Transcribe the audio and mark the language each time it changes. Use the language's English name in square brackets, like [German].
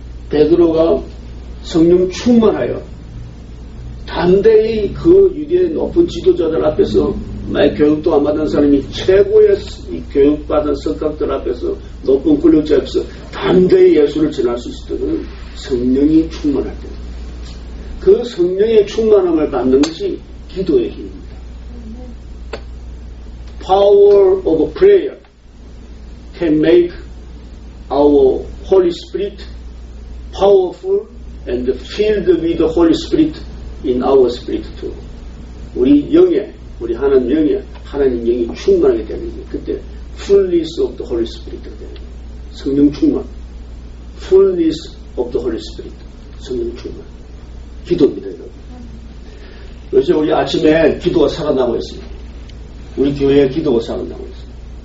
[Korean] 베드로가 성령 충만하여 담대히 그 유대의 높은 지도자들 앞에서 교육도 안 받은 사람이 최고의 교육받은 석학들 앞에서 높은 권력자 앞에서 담대히 예수를 전할 수 있었던 성령이 충만할 때 그 성령의 충만함을 받는 것이 기도의 힘입니다. [English] Power of prayer can make our Holy Spirit powerful and filled with the Holy Spirit in our spirit too. [Korean] 우리 영에, 우리 하나님 영에, 하나님 영이 충만하게 되는 게 그때 [English] fullness of the Holy Spirit [Korean] 가 되는 거예요. 성령 충만. [English] fullness of the Holy Spirit. [Korean] 성령 충만. 기도입니다, 여러분. 요새 우리 아침에 기도가 살아나고 있습니다. 우리 교회에 기도가 살아나고 있습니다.